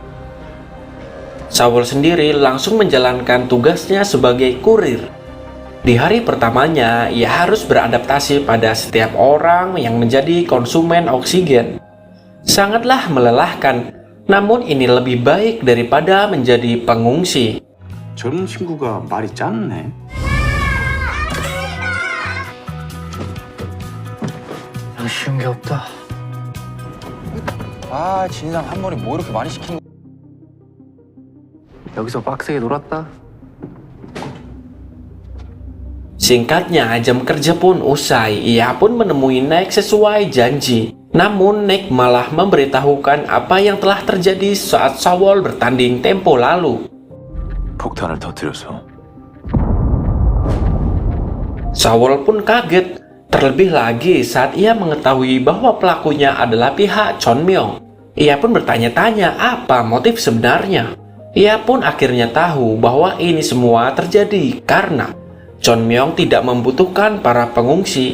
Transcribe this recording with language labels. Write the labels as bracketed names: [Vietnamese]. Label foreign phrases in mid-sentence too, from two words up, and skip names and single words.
[Indonesian] Saul sendiri langsung menjalankan tugasnya sebagai kurir. Di hari pertamanya, ia harus beradaptasi pada setiap orang yang menjadi konsumen oksigen. Sangatlah melelahkan, namun ini lebih baik daripada menjadi pengungsi. [Korean] 젊은 친구가 말이 짧네. 쉬운 게 없다. 아, 진상 한 머리 뭐 이렇게 많이 시킨 거? 여기서 빡세게 놀았다. [Indonesian] Singkatnya, jam kerja pun usai. Ia pun menemui Nick sesuai janji. Namun Nick malah memberitahukan apa yang telah terjadi saat Saul bertanding tempo lalu. [Korean] 폭탄을 터뜨려서 [Indonesian] Saul pun kaget, terlebih lagi saat ia mengetahui bahwa pelakunya adalah pihak Chon Myung. Ia pun bertanya-tanya apa motif sebenarnya. Ia pun akhirnya tahu bahwa ini semua terjadi karena Chon Myung tidak membutuhkan para pengungsi.